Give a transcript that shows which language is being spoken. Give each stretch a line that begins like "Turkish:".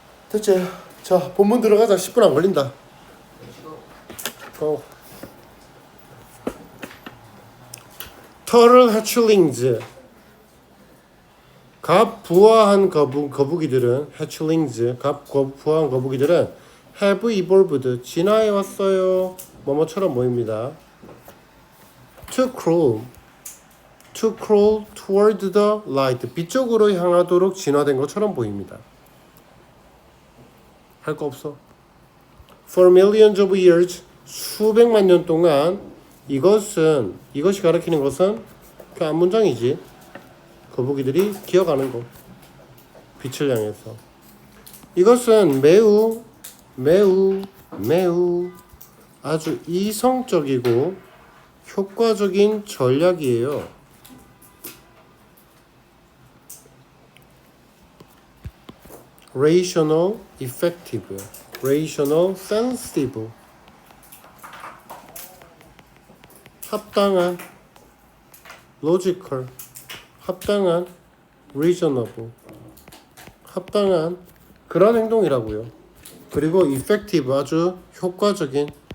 Korean: 됐지? 자, 본문 들어가자. 10분 안 걸린다. 고.
English: Turtle hatchlings.
Korean: 갑 부화한 거북이들은 hatchlings. 갑 부화한 거북이들은
English: have evolved.
Korean: 진화해 왔어요. 뭐뭐처럼 보입니다.
English: To crawl toward the light.
Korean: 빛 쪽으로 향하도록 진화된 것처럼 보입니다. 할 거 없어.
English: For millions of years,
Korean: 수백만 년 동안 이것이 가리키는 것은 그 앞문장이지. 거북이들이 기어가는 거. 빛을 향해서. 이것은 매우 아주 이성적이고 효과적인 전략이에요.
English: rational, effective, rational, sensitive.
Korean: 합당한, logical, 합당한, reasonable. 합당한 그런 행동이라고요. 그리고 effective 아주 효과적인